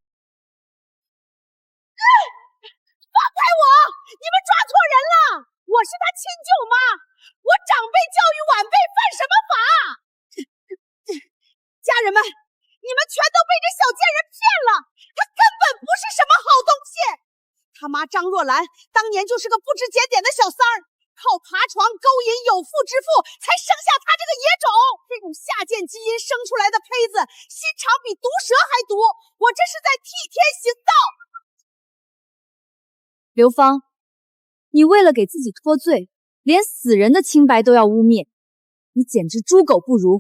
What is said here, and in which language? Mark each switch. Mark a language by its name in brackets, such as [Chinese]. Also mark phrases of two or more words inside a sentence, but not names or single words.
[Chinese] 放開我！你們抓錯人了，我是他親舅媽，我長輩教育晚輩犯什麼法？家人們，你們全都被这小贱人騙了，他根本不是什么好東西。他媽張若蘭當年就是個不知檢點的小三兒，靠爬床勾引有婦之婦才生下他這個野種。這種下賤基因生出來的胚子，心腸比毒蛇還毒。我這是在替天行道。劉芳，你為了給自己脫罪，連死人的清白都要污衊，你簡直豬狗不如。